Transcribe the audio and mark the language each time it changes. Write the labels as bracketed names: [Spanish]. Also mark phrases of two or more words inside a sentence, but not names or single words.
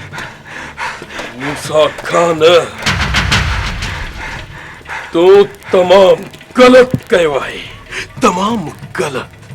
[Sindhi] मूसा खान तो तमाम गलत कयो आहे तमाम गलत